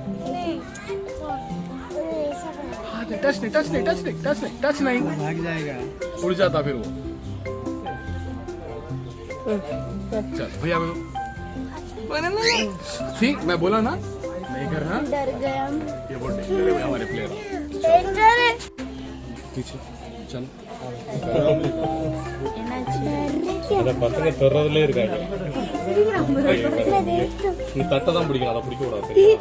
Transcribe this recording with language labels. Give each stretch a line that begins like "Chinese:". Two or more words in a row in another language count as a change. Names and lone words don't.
Hindi: टच नहीं, भाग जाएगा, उड़ जाता फिर वो। चल भैया ठीक, मैं बोला ना नहीं करना। डर गया। ये बहुत डेंजर है हमारे प्लेयर। डेंजर है। पीछे चल।
Tamil: பசங்க தொடர்றதுல இருக்காங்க. நீ தட்டை தான் பிடிக்கணும், அதை பிடிக்க கூடாது.